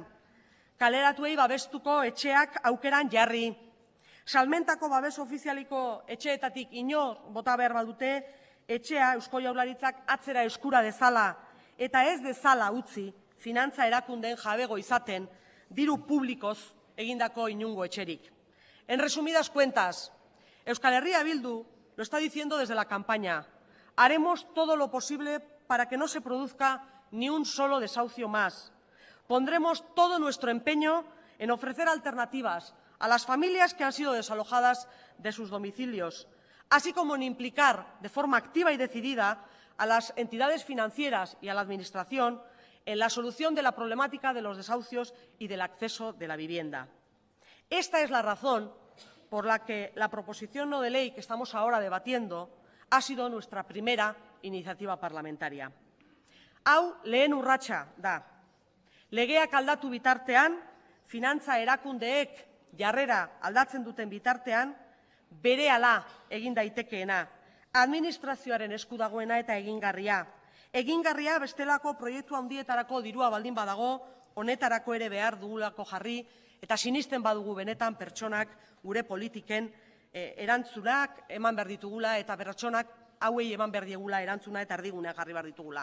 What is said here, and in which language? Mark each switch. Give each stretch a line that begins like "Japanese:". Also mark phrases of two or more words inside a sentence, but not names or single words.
Basque: Kaleratuei babestuko etxeak aukeran jarri. Salmentako babes ofizialiko etxeetatik inor bota behar badute, etxea Eusko Jaurlaritzak atzera eskura dezala eta ez dezala utzi finantza erakundeen jabego izaten diru publikoz egindako inungo etxerik.
Spanish: En resumidas cuentas, Euskal Herria Bildu lo está diciendo desde la campaña. Haremos todo lo posible para que no se produzca ni un solo desahucio más. Pondremos todo nuestro empeño en ofrecer alternativas a las familias que han sido desalojadas de sus domicilios, así como en implicar de forma activa y decidida a las entidades financieras y a la Administración en la solución de la problemática de los desahucios y del acceso de la vivienda. Esta es la razón por la que la proposición no de ley que estamos ahora debatiendo ha sido nuestra primera iniciativa parlamentaria.
Basque: Hau lehen urratsa da. Legeak aldatu bitartean, finantza erakundeek jarrera aldatzen duten bitartean, berehala egin daitekeena, administrazioaren esku dagoena eta egingarria. Egingarria bestelako proiektu handietarako dirua baldin badago, honetarako ere behar dugulako jarri, eta sinisten badugu benetan pertsonak gure politiken erantzunak eman behar ditugula eta pertsonak hauei eman behar diegula erantzuna eta erdiguneak jarri behar ditugula.